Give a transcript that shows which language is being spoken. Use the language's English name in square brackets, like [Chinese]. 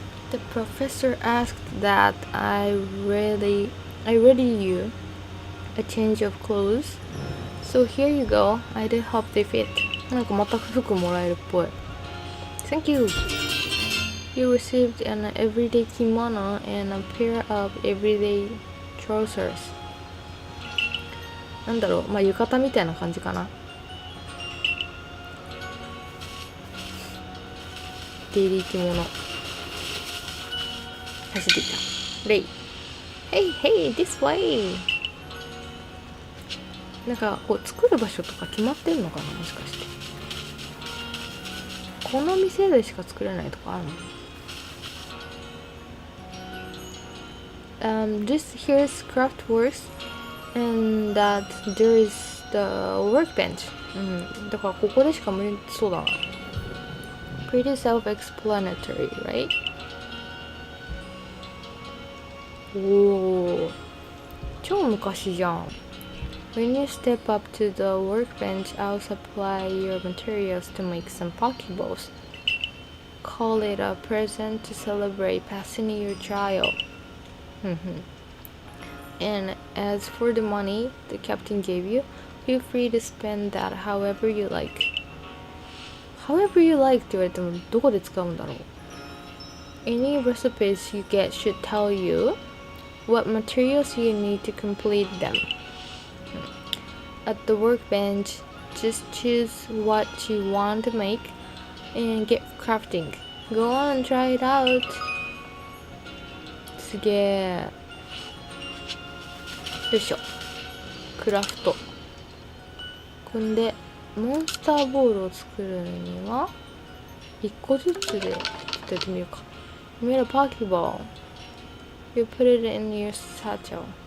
[English] The professor asked that I ready you a change of clothes. So here you go. I did hope they fit. [Japanese] なんかまた服もらえるっぽい。 [English] Thank you. You received an everyday kimono and a pair of everyday trousers. [Japanese] なんだろう、まあ浴衣みたいな感じかな。デイリー着物。走っていた。 [English] レイ。Hey, hey, this way. [Japanese] なんかこう作る場所とか決まってんのかな、もしかして。この店でしか作れないとかあるの？ [English] This here's Craftworks and that there is the workbench. [Japanese] だからここでしか無理そうだな。 [English] Pretty self-explanatory, right? [Japanese] おー、超昔じゃん。 [English] When you step up to the workbench, I'll supply your materials to make some Pokeballs. call it a present to celebrate passing your trial. And as for the money the captain gave you, feel free to spend that however you like. However you like [Japanese] って言われてもどこで使うんだろう。 [English] Any recipes you get should tell you what materials you need to complete them. At the workbench, just choose what you want to make and get crafting. Go on, try it out. すげえ。 [Japanese] よいしょ。クラフト。こんでモンスターボールを作るには1個ずつでやってみようか。 [English] You made a Pokeball. You put it in your satchel.